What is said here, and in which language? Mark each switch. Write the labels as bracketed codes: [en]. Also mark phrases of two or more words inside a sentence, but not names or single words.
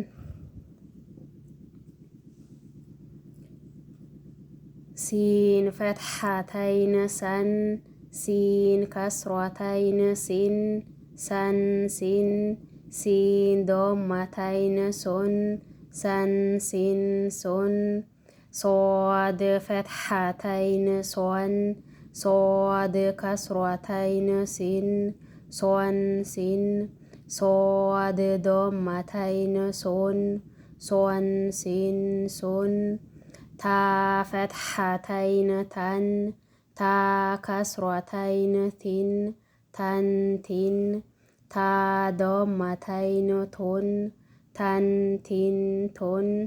[ar] سين فتحتين سً سين كسرتين سٍ سً سٍ سين ضمتين سٌ سً سٍ سٌ صاد فتحتين صً صاد كسرتين صٍ صً صٍ صاد ضمتين صٌ صً صٍ صٌ تاء فتحتين تً تاء كسرتين تٍ تً تٍ تاء ضمتين تٌ تً تٍ تٌ